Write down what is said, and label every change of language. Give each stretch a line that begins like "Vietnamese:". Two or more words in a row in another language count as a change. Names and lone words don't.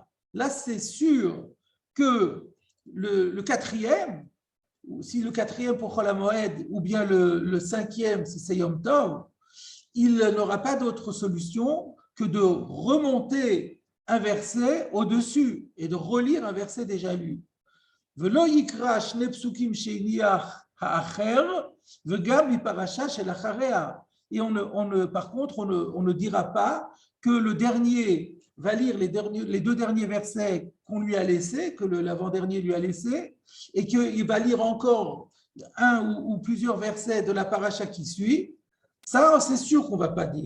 French: Là, c'est sûr que le 4e, si le 4e pour
Hebrew: חול המועד,
French: ou bien le 5e, si c'est
Hebrew: יום טוב,
French: il n'aura pas d'autre solution que de remonter un verset au-dessus et de relire un verset déjà lu.
Hebrew: ולא יקרא שני פסוקים שהניח האחר, וגם מפרשה של אחריה.
French: Et par contre, on ne dira pas que le dernier va lire les 2 derniers versets qu'on lui a laissés, que l'avant-dernier lui a laissés, et qu'il va lire encore un ou plusieurs versets de la paracha qui suit. Ça, c'est sûr qu'on ne va pas dire.